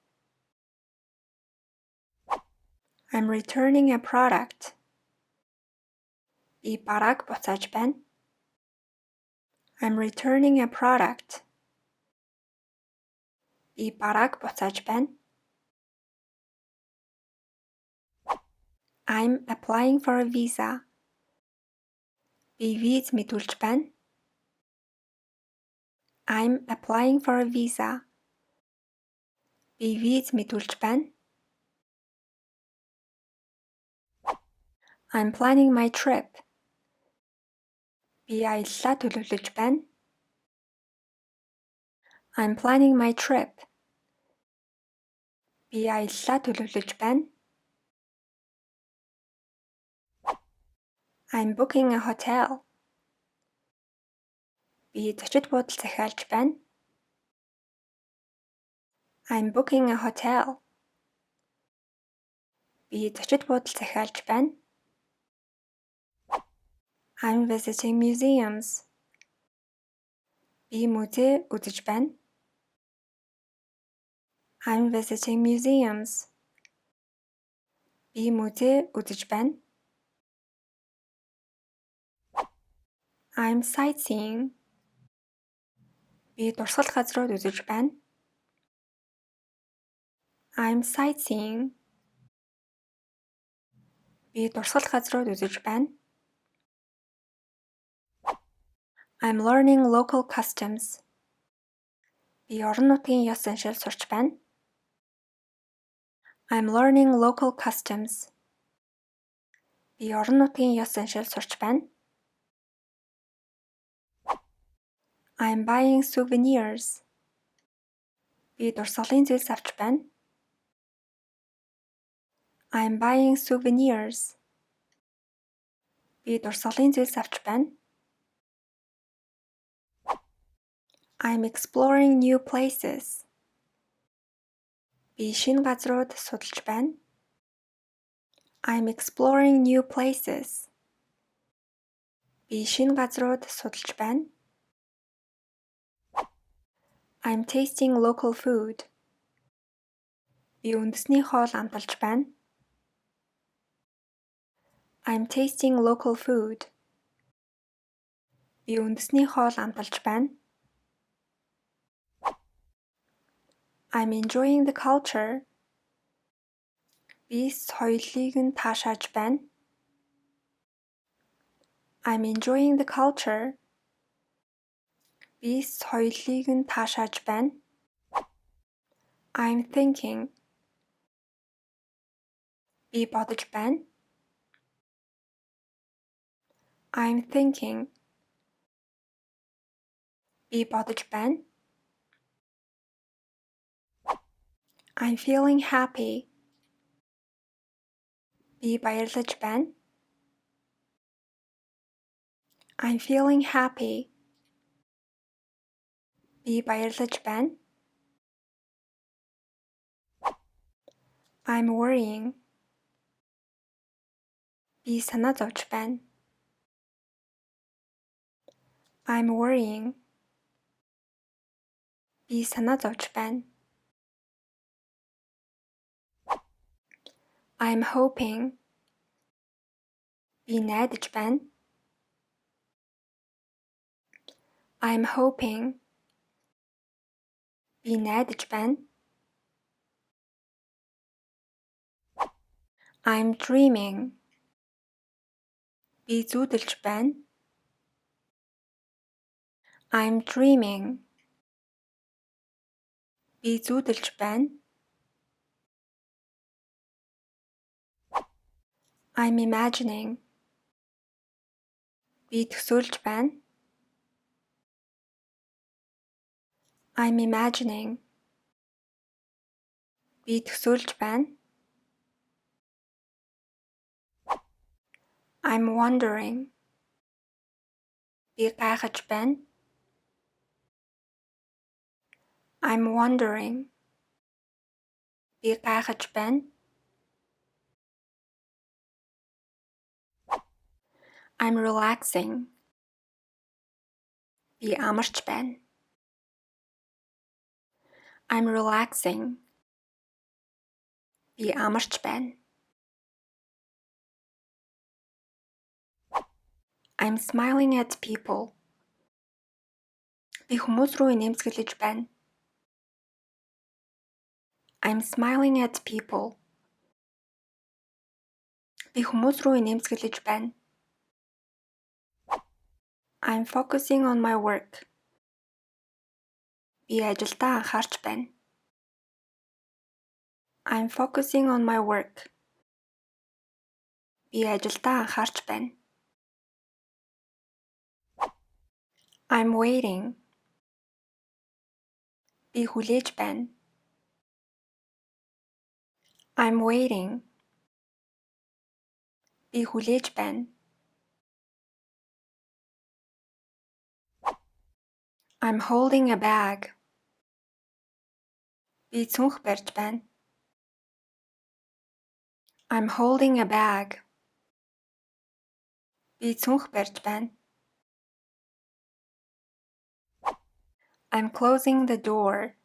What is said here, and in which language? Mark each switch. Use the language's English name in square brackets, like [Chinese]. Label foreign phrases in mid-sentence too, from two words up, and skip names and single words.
[English] I'm returning a product. [Mongolian] Би барааг буцааж байна. [English] I'm returning a product. [Mongolian] Би барааг буцааж байна. [English] I'm applying for a visa. [Mongolian] Би виз мэдүүлж байна. [English] I'm applying for a visa. [Mongolian] Би виз мэдүүлж байна. [English] I'm planning my trip. [Mongolian] Би аяллаа төлөвлөж байна. [English] I'm planning my trip. [Mongolian] Би аяллаа төлөвлөж байна. [English] I'm booking a hotel. [Mongolian] Би зочид буудал захиалж байна. [English] I'm booking a hotel. [Mongolian] Би зочид буудал захиалж байна. [English] I'm visiting museums. [Mongolian] Би музей үзэж байна. [English] I'm visiting museums. [Mongolian] Би музей үзэж байна. [English] I'm sightseeing. [Mongolian] Би дурсгал газрууд үзэж байна. [English] I'm sightseeing. [Mongolian] Би дурсгал газрууд үзэж байна. [English] I'm learning local customs. [Mongolian] Би орон нутгийн ёс заншил сурч байна. [English] I'm learning local customs. [Mongolian] Би орон нутгийн ёс заншил сурч байна. [English] I'm buying souvenirs. [Mongolian] Би дурсгалын зүйлс авч байна. [English] I'm buying souvenirs. [Mongolian] Би дурсгалын зүйлс авч байна. [English] I'm exploring new places. [Mongolian] Би шинэ газрууд судалж байна. [English] I'm exploring new places. [Mongolian] Би шинэ газрууд судалж байна. [English] I'm tasting local food. [Mongolian] Би үндэсний хоол амталж байна. [English] I'm tasting local food. [Mongolian] Би үндэсний хоол амталж байна. [English] I'm enjoying the culture. [Mongolian] Би соёлыг нь таашааж байна. [English] I'm enjoying the culture. [Mongolian] Би соёлыг нь таашааж байна. [English] I'm thinking. [Mongolian] Би бодож байна. [English] I'm thinking. [Mongolian] Би бодож байна. [English] I'm feeling happy. [Mongolian] Би баярлаж байна. [English] I'm feeling happy. [Mongolian] Би баярлаж байна. [English] I'm worrying. [Mongolian] Би санаа зовж байна. [English] I'm worrying. [Mongolian] Би санаа зовж байна. [English] I'm hoping. [Mongolian] Би найдаж байна. [English] I'm hoping. [Mongolian] Би найдаж байна. [English] I'm dreaming. [Mongolian] Би зүүдэлж байна. [English] I'm dreaming. [Mongolian] Би зүүдэлж байна. [English] I'm imagining. [Mongolian] Би төсөөлж байна. [English] I'm imagining. [Mongolian] Би төсөөлж байна. [English] I'm wondering. [Mongolian] Би гайхаж байна. [English] I'm wondering. [Mongolian] Би гайхаж байна. [English] I'm relaxing. [Mongolian] Би амарч байна. [English] I'm relaxing. [Mongolian] Би амарч байна. [English] I'm smiling at people. [Mongolian] Би хүмүүс рүү инээмсэглэж байна. [English] I'm smiling at people. [Mongolian] Би хүмүүс рүү инээмсэглэж байна. [English] I'm focusing on my work. [Mongolian] Би ажилдаа анхаарч байна. [English] I'm focusing on my work. [Mongolian] Би ажилдаа анхаарч байна. [English] I'm waiting. [Mongolian] Би хүлээж байна. [English] I'm waiting. [Mongolian] Би хүлээж байна. [English] I'm holding a bag. [Mongolian] Би цүнх барьж байна. [English] I'm holding a bag. [Mongolian] Би цүнх барьж байна. [English] I'm closing the door.